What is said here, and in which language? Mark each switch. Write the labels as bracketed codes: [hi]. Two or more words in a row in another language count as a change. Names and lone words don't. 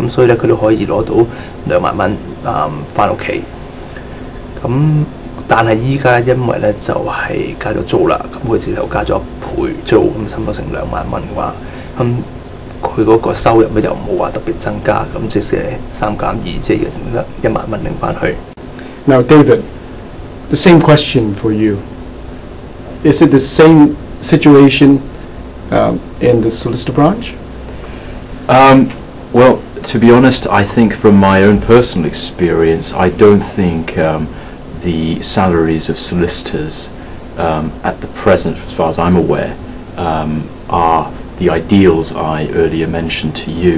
[yue] 咁所以咧佢都可以攞到2萬蚊翻屋企。咁但係依家因為咧就係加咗租啦，咁佢直頭加咗1倍租，咁差唔多成2萬蚊嘅話，咁佢嗰個收入咧又冇話特別增加，咁即係3減2，即係得1萬蚊拎翻去。 [en] Now, David, the same question for you. Is it the same situation in the solicitor branch? Well, to be honest, I think from my own personal experience, I don't think the salaries of solicitors at the present, as far as I'm aware, are the ideals I earlier mentioned to you.